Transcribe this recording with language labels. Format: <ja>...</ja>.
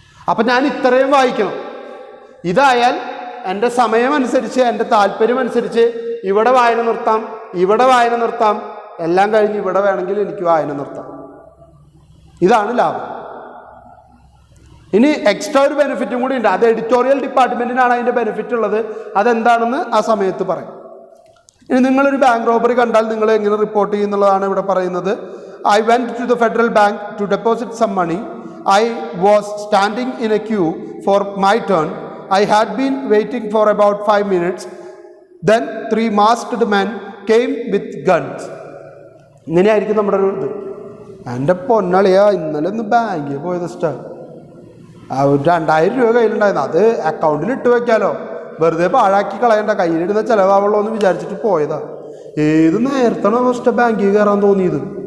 <ml>അപ്പം ഞാൻ ഇത്രയും വായിക്കണം. ഇതായാൽ എൻ്റെ സമയമനുസരിച്ച്, എൻ്റെ താല്പര്യമനുസരിച്ച് ഇവിടെ വായന നിർത്താം, ഇവിടെ വായന നിർത്താം, എല്ലാം കഴിഞ്ഞ് ഇവിടെ വേണമെങ്കിൽ എനിക്ക് വായന നിർത്താം. ഇതാണ് ലാഭം. ഇനി എക്സ്ട്രാ ഒരു ബെനിഫിറ്റും കൂടി ഉണ്ട്. അത് എഡിറ്റോറിയൽ ഡിപ്പാർട്ട്മെൻറ്റിനാണ് അതിൻ്റെ ബെനിഫിറ്റ് ഉള്ളത്. അതെന്താണെന്ന് ആ സമയത്ത് പറയും. ഇനി നിങ്ങളൊരു ബാങ്ക് റോബറി കണ്ടാൽ നിങ്ങൾ എങ്ങനെ റിപ്പോർട്ട് ചെയ്യുന്നുള്ളതാണ് ഇവിടെ പറയുന്നത്.</ml> <en>I went to the Federal Bank to deposit some money. I was standing in a queue for my turn. I had been waiting for about 5 minutes. Then 3 masked men came with guns.</en> <ml>ഇങ്ങനെയായിരിക്കും നമ്മുടെ ഒരു ഇത്. എൻ്റെ പൊന്നളിയാ, ഇന്നലെ ഒന്ന് ബാങ്കിൽ പോയത് ഇഷ്ടം. 2000 രൂപ കയ്യിലുണ്ടായിരുന്നു. അത് അക്കൗണ്ടിൽ ഇട്ട് വയ്ക്കാമല്ലോ, വെറുതെ പാഴാക്കി കളയേണ്ട, കയ്യിലിടുന്ന ചിലവാവുള്ളൂ എന്ന് വിചാരിച്ചിട്ട് പോയതാ. ഏത് നേരത്താണ് ഫസ്റ്റ് ബാങ്കിൽ കയറാൻ തോന്നിയത്.</ml>